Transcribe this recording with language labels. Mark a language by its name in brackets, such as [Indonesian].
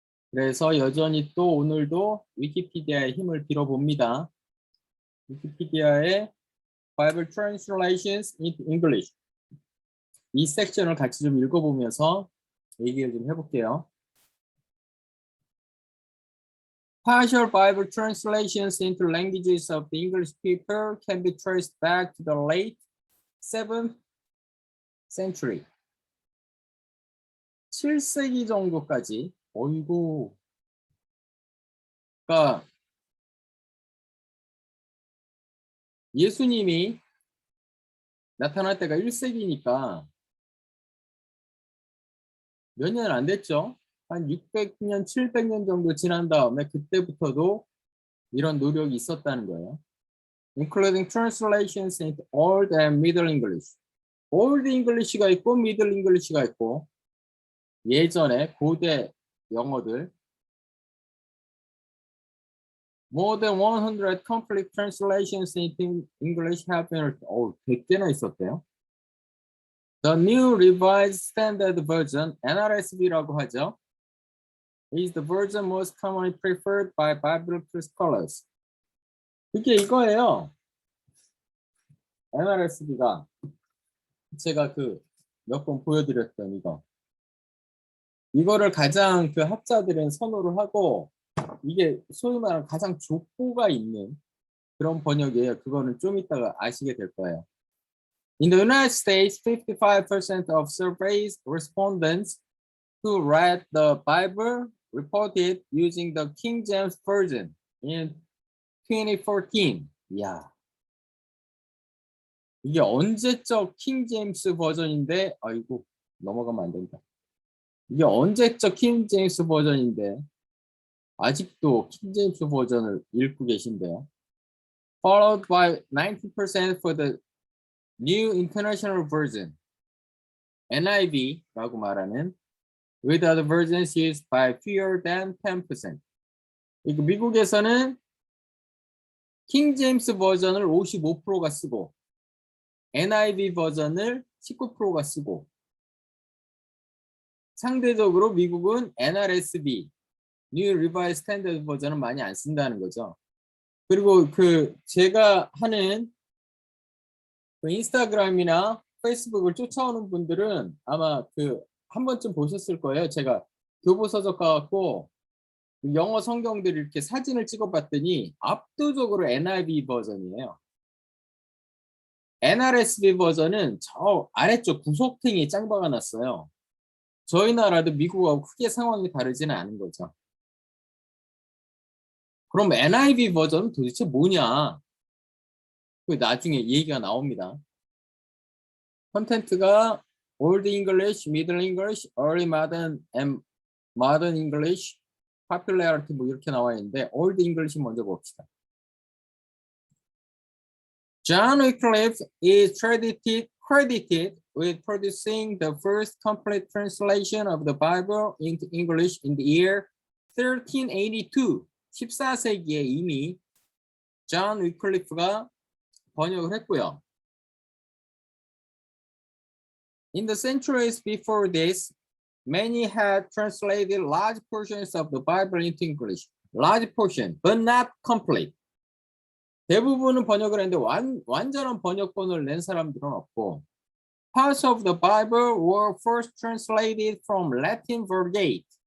[Korean] 그래서 여전히 또 오늘도 위키피디아의 힘을 빌어봅니다. 위키피디아의 Bible Translations into English 이 섹션을 같이 좀 읽어보면서 얘기를 좀 해볼게요. [English] Partial Bible translations into languages of the English people can be traced back to the late 7th century. [Korean] 7세기 정도까지. 어이구. 그러니까 예수님이 나타날 때가 1세기니까 몇 년 안 됐죠? 한 600년, 700년 정도 지난 다음에 그때부터도 이런 노력이 있었다는 거예요. [English] Including translations into Old and Middle English. [Korean] Old English가 있고 Middle English가 있고 예전에 고대 영어들 [English] More than 100 complete translations into English have been [Korean] 100개나 있었대요. [English] The New Revised Standard Version, NRSV라고 하죠. is the version most commonly preferred by Bible scholars. [Korean] 그게 이거예요. NRSV가 제가 그 몇 번 보여드렸던 이거. 이거를 가장 그 학자들은 선호를 하고 이게 소위 말하는 가장 족보가 있는 그런 번역이에요. 그거는 좀 이따가 아시게 될 거예요. [English] In the United States, 55% of surveyed respondents who read the Bible reported using the King James Version in 2014. [Korean] 이야. 이게 언제적 킹 제임스 버전인데 아이고 넘어가면 안 된다. 이게 언제적 킹 제임스 버전인데 아직도 킹 제임스 버전을 읽고 계신데요. [English] Followed by 90% for the New International Version, [Korean] NIV라고 말하는 [English] with other versions used by fewer than 10%. [Korean] 미국에서는 킹 제임스 버전을 55%가 쓰고 NIV 버전을 19%가 쓰고 상대적으로 미국은 NRSV, New Revised Standard 버전은 많이 안 쓴다는 거죠. 그리고 그 제가 하는 그 인스타그램이나 페이스북을 쫓아오는 분들은 아마 그 한 번쯤 보셨을 거예요. 제가 교보서적 가갖고 영어 성경들 이렇게 사진을 찍어봤더니 압도적으로 NIV 버전이에요. NRSV 버전은 저 아래쪽 구석탱이에 짱 박아놨어요. 저희 나라도 미국하고 크게 상황이 다르지는 않은 거죠. 그럼 NIV 버전은 도대체 뭐냐? 그 나중에 얘기가 나옵니다. 컨텐츠가 Old English, Middle English, Early Modern and Modern English, Popularity 뭐 이렇게 나와 있는데 Old English 먼저 봅시다. [English] John Wycliffe is credited with producing the first complete translation of the Bible into English in the year 1382. [Korean] 14세기에 이미 존 위클리프가 번역을 했고요. [English] In the centuries before this, many had translated large portions of the Bible into English. Large portion, but not complete. [Korean] 대부분은 번역을 했는데 완전한 번역본을 낸 사람들은 없고 [English] Parts of the Bible were first translated from Latin Vulgate.